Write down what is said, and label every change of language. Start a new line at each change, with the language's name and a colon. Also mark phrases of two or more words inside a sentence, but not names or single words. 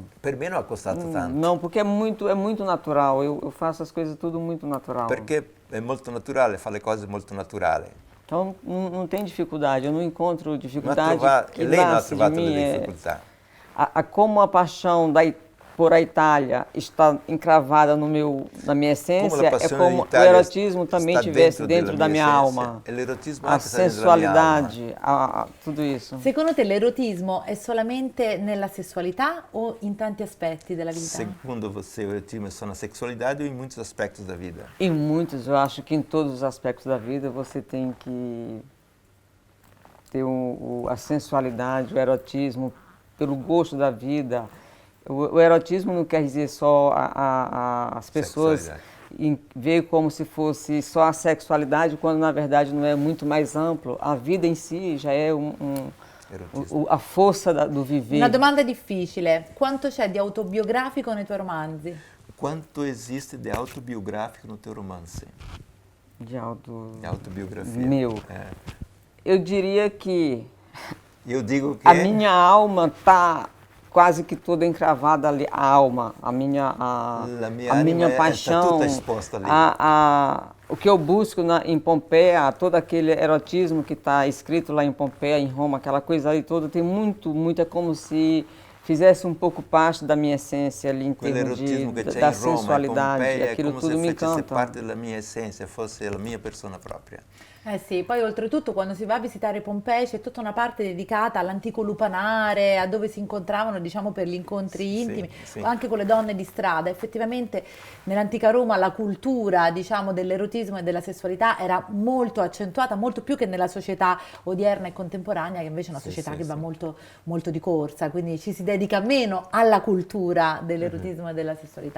Italian: Per me non ha costato tanto.
Portuguese: Não, porque é muito natural. Eu faço as coisas tudo muito natural.
Italian: Perché è molto naturale, fa le cose molto naturali.
Portuguese: Então não tem dificuldade, eu não encontro
Italian: Non ha
Portuguese: dificuldade
Italian: trovato,
Portuguese: que
Italian: lei non ha
Portuguese: nasce de
Italian: trovato
Portuguese: mim.
Italian: delle difficoltà.
Portuguese: Como a paixão por a Itália estar encravada na minha essência, é como o erotismo também estivesse dentro da minha alma. A sensualidade, tudo isso.
Italian: Secondo te l'erotismo è solamente nella sessualità o in tanti aspetti della vita?
Portuguese: Segundo você, o erotismo é só na sexualidade ou em muitos aspectos da vida? Em muitos, eu acho que em todos os aspectos da vida você tem que ter a sensualidade, o erotismo, pelo gosto da vida. O erotismo não quer dizer só as pessoas ver como se fosse só a sexualidade, quando na verdade não é, muito mais amplo. A vida em si já é a força do viver.
Italian: Una domanda difficile. Quanto c'è di autobiografico nei tuoi romanzi?
Portuguese: Quanto existe de autobiográfico no teu romance? De autobiografia. Meu. Eu diria que eu digo que a minha alma está quase que toda encravada ali, a alma, a minha paixão, o que eu busco em Pompeia, todo aquele erotismo que está escrito lá em Pompeia, em Roma, aquela coisa ali toda, tem muito, é como se fizesse um pouco parte da minha essência ali em termos da sensualidade, Pompeia, aquilo tudo me encanta. Parte da minha essência, fosse a minha persona propria.
Italian: Eh sì, poi oltretutto quando si va a visitare Pompei c'è tutta una parte dedicata all'antico lupanare, a dove si incontravano, diciamo, per gli incontri intimi, anche con le donne di strada. Effettivamente nell'antica Roma la cultura, diciamo, dell'erotismo e della sessualità era molto accentuata, molto più che nella società odierna e contemporanea, che invece è una società che va molto, molto di corsa, quindi ci si dedica meno alla cultura dell'erotismo e della sessualità.